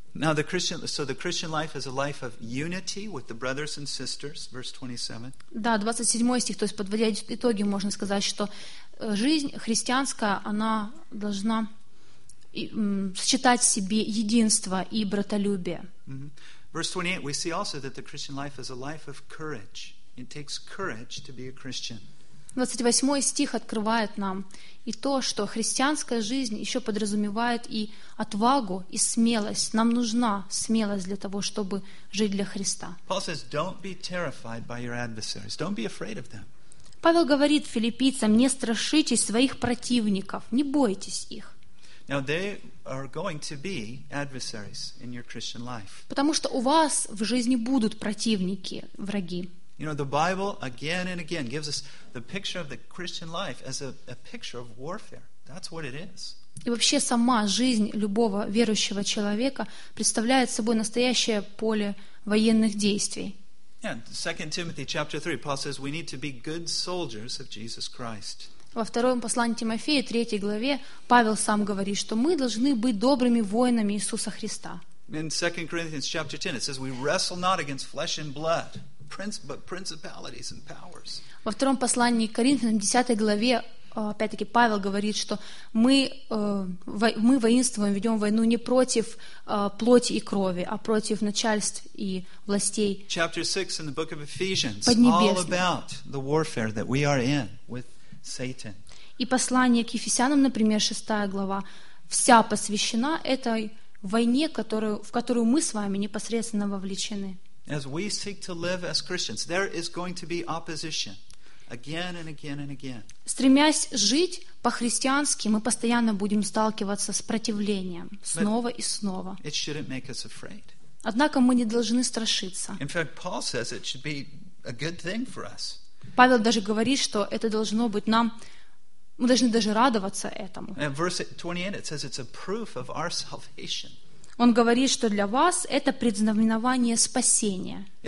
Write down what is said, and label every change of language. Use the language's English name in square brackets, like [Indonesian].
[English] Now the Christian, so the Christian life is a life of unity with the brothers and sisters, verse 27. [Russian] Да, 27 стих, то есть подводя итоги, можно сказать, что жизнь христианская, она должна сочетать в себе единство и братолюбие. Mm-hmm. [English] Verse 28, we see also that the Christian life is a life of courage. It takes courage to be a Christian. [Russian] 28 стих открывает нам и то, что христианская жизнь еще подразумевает и отвагу, и смелость. Нам нужна смелость для того, чтобы жить для Христа. [English] Paul says, don't be terrified by your adversaries. Don't be afraid of them. [Russian] Павел говорит филиппийцам, не страшитесь своих противников, не бойтесь их. [English] Now they are going to be adversaries in your Christian life. [Russian] Потому что у вас в жизни будут противники, враги. [English] You know, the Bible again and again gives us the picture of the Christian life as a picture of warfare. That's what it is. [Russian] И вообще сама жизнь любого верующего человека представляет собой настоящее поле военных действий. [English] And 2 Timothy chapter 3, Paul says we need to be good soldiers of Jesus Christ. [Russian] Во втором послании Тимофея, 3 главе, Павел сам говорит, что мы должны быть добрыми воинами Иисуса Христа. [English] In 2 Corinthians chapter 10, it says we wrestle not against flesh and blood. But principalities and powers. [Russian] Во втором послании к Коринфянам, 10 главе, опять-таки Павел говорит, что мы воинствуем, ведем войну не против плоти и крови, а против начальств и властей. [English] Chapter 6 in the book of Ephesians, all about the warfare that we are in with Satan. [Russian] И послание к Ефесянам, например, 6 глава, вся посвящена этой войне, в которую мы с вами непосредственно вовлечены. [English] As we seek to live as Christians, there is going to be opposition again and again and again. [Russian] Стремясь жить по-христиански, мы постоянно будем сталкиваться с противлением снова и снова. [English] It shouldn't make us afraid. [Russian] Однако мы не должны страшиться. [English] In fact, Paul says it should be a good thing for us. [Russian] Павел даже говорит, что это должно быть нам, мы должны даже радоваться этому. [English] And verse 28, it says it's a proof of our salvation. [Russian] Он говорит, что для вас это предзнаменование спасения.